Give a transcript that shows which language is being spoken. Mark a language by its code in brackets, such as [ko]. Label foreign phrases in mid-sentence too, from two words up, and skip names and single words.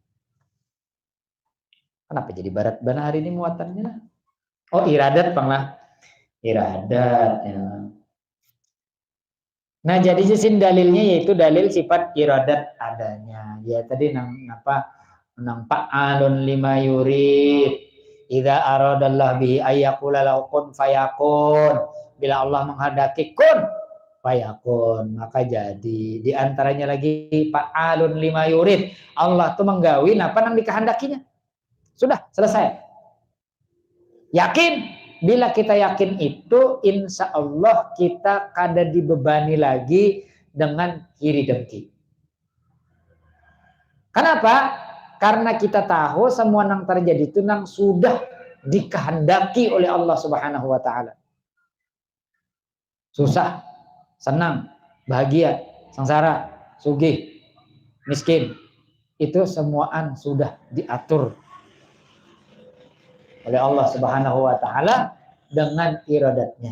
[bjn] Kenapa jadi barat bana hari ini muatannya? Oh, iradat panglah. Iradat ya. Nah, jadi jisim dalilnya yaitu dalil sifat iradat adanya. Ya tadi nang [ar] فعال لما يريد. إذا أراد الله به أن يقول له كن فيكون. [id] Bila Allah menghendaki [ar] كن فيكون, [id] maka jadi. [bjn] Di antaranya lagi [ar] فعال لما يريد. [bjn] Allah tuh menggawi apa nang dikehendakinya. Sudah selesai. Yakin. Bila kita yakin itu, [ar] إن شاء الله [bjn] kita kada dibebani lagi dengan iri dengki. Kenapa? Karena kita tahu semua yang terjadi itu nang sudah dikehendaki oleh Allah [ar] سبحانه وتعالى. [bjn] Susah, senang, bahagia, sengsara, sugih, miskin, itu semuaan sudah diatur oleh Allah [ar] سبحانه وتعالى [bjn] dengan iradatnya.